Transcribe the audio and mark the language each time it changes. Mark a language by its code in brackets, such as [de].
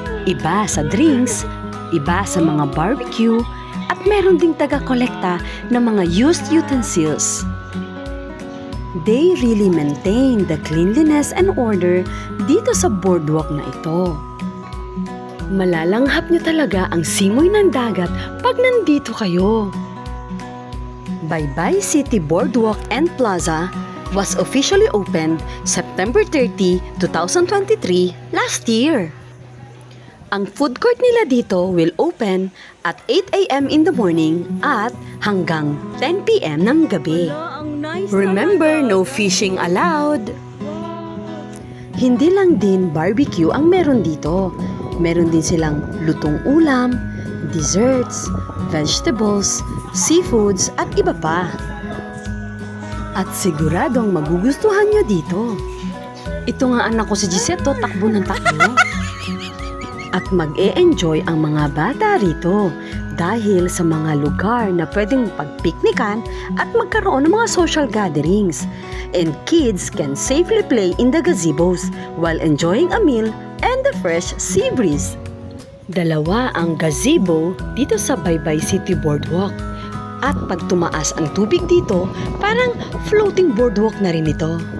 [tl] Iba sa drinks, iba sa mga barbecue, at meron ding taga-kolekta ng mga used utensils. [en] They really maintain the cleanliness and order [tl] dito sa boardwalk na ito. Malalanghap niyo talaga ang simoy ng dagat pag nandito kayo. [en] Baybay City Boardwalk and Plaza was officially opened September 30, 2023 last year. Ang food court [tl] nila dito [en] will open at 8 a.m. in the morning [tl] at hanggang 10 p.m. ng gabi. [en] Remember, no fishing allowed. [tl] Hindi lang din barbecue ang meron dito. Meron din silang lutong ulam, desserts, vegetables, seafoods at iba pa. At siguradong magugustuhan nyo dito. Ito nga anak ko si Gisetto, takbo ng takbo. At mag-e-enjoy ang mga bata rito dahil sa mga lugar na pwedeng pagpiknikan at magkaroon ng mga social gatherings. [en] And kids can safely play in the gazebos while enjoying a meal and the fresh sea breeze. [tl] Dalawa ang gazebo dito sa Baybay City Boardwalk. At pag tumaas ang tubig dito, parang floating boardwalk na rin ito.